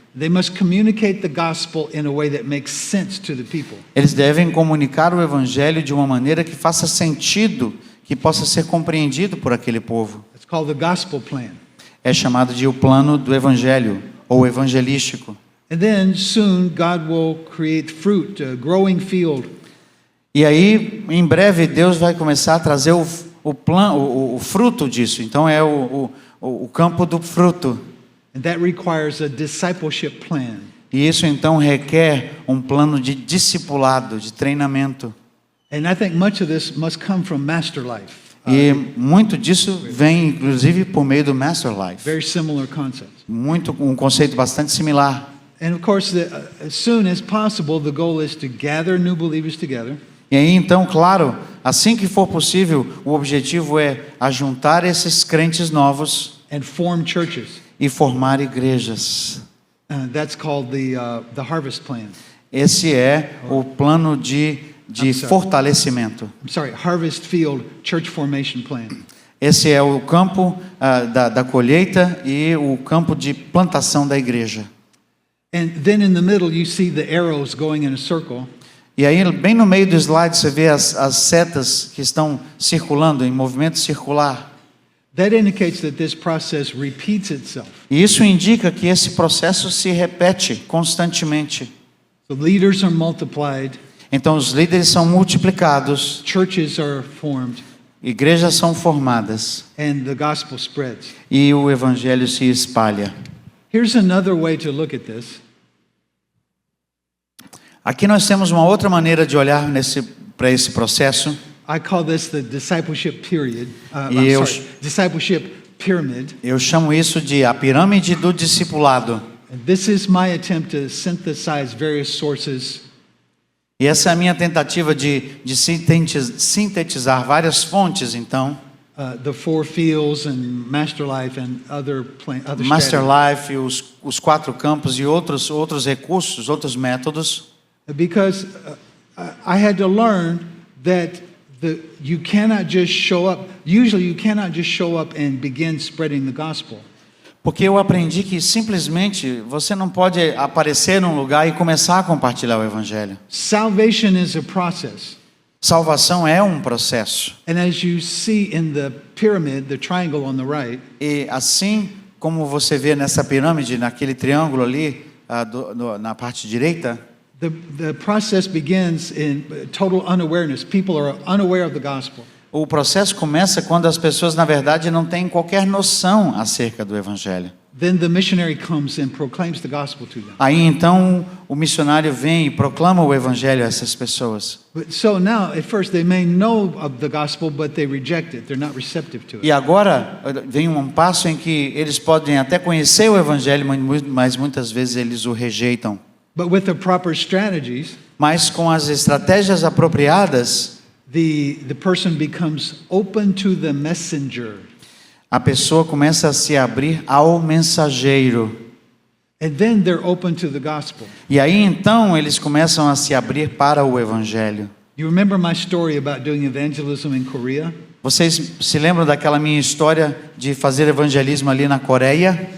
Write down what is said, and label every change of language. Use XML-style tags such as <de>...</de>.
<en>They must communicate the gospel in a way that makes sense to the people.</en> <pt>Eles devem comunicar o evangelho de uma maneira que faça sentido, que possa ser compreendido por aquele povo.</pt> <en>It's called the gospel plan.</en> <pt>É chamado de o plano do evangelho ou evangelístico.</pt> <en>And then soon God will create fruit, a growing field.</en> <pt>E aí, em breve, Deus vai começar a trazer o fruto disso. Então é o campo do fruto.</pt> <en>And that requires a discipleship plan.</en> <pt>E isso então requer um plano de discipulado, de treinamento.</pt> <en>And I think much of this must come from Master Life.</en> <pt>E muito disso vem, inclusive, por meio do Master Life.</pt> <en>Very similar concepts.</en> <pt>Um conceito bastante similar.</pt> <en>And of course, as soon as possible, the goal is to gather new believers together.</en> <pt>E aí, então, claro, assim que for possível, o objetivo é ajuntar esses crentes novos</pt> <en>And form churches.</en> <pt>e formar igrejas.</pt> <en>That's called the harvest plan.</en> <pt>Esse é o plano de fortalecimento.</pt> <en>I'm sorry, harvest field church formation plan.</en> <pt>Esse é o campo da colheita e o campo de plantação da igreja.</pt> <en>And then in the middle, you see the arrows going in a circle.</en> <pt>E aí, bem no meio do slide, você vê as setas que estão circulando, em movimento circular.</pt> <en>That indicates that this process repeats itself.</en> <pt>E isso indica que esse processo se repete constantemente.</pt> <en>So leaders are multiplied,</en> <pt>Então, os líderes são multiplicados,</pt> <en>churches are formed,</en> <pt>igrejas são formadas</pt> <en>and the gospel spreads.</en> <pt>e o evangelho se espalha.</pt> <en>Here's another way to look at this.</en> <pt>Aqui nós temos uma outra maneira de olhar para esse processo.</pt> <en>I call this the discipleship period.</en> <pt>E</pt> <en>Discipleship pyramid.</en> <pt>eu chamo isso de a pirâmide do discipulado.</pt> <en>And this is my attempt to synthesize various sources</en> <pt>E essa é a minha tentativa de sintetizar várias fontes, então.</pt> <en>the 4 fields and Master Life and other Master strategies.</en> <pt>Life, os 4 campos e outros recursos, outros métodos.</pt> <en>Because I had to learn that you cannot just show up. Usually you cannot just show up and begin spreading the gospel.</en> <pt>Porque eu aprendi que simplesmente você não pode aparecer num lugar e começar a compartilhar o evangelho.</pt> <en>Salvation is a process.</en> <pt>Salvação é um processo.</pt> <en>And as you see in the pyramid, the triangle on the right,</en> <pt>E assim como você vê nessa pirâmide, naquele triângulo ali, na parte direita,</pt> <en>The process begins in total unawareness. People are unaware of the gospel.</en> <pt>O processo começa quando as pessoas, na verdade, não têm qualquer noção acerca do evangelho.</pt> <en>Then the missionary comes and proclaims the gospel to them.</en> <pt>Aí então o missionário vem e proclama o evangelho a essas pessoas.</pt> <en>But so now, at first, they may know of the gospel, but they reject it. They're not receptive to it.</en> <pt>E agora vem um passo em que eles podem até conhecer o evangelho, mas muitas vezes eles o rejeitam.</pt> <en>But with the proper strategies,</en> <pt>Mas com as estratégias apropriadas,</pt> <en>the person becomes open to the messenger.</en> <pt>a pessoa começa a se abrir ao mensageiro.</pt> <en>And then they're open to the gospel.</en> <pt>E aí então eles começam a se abrir para o evangelho.</pt> <en>You remember my story about doing evangelism in Korea?</en> <pt>Vocês se lembram daquela minha história de fazer evangelismo ali na Coreia?</pt>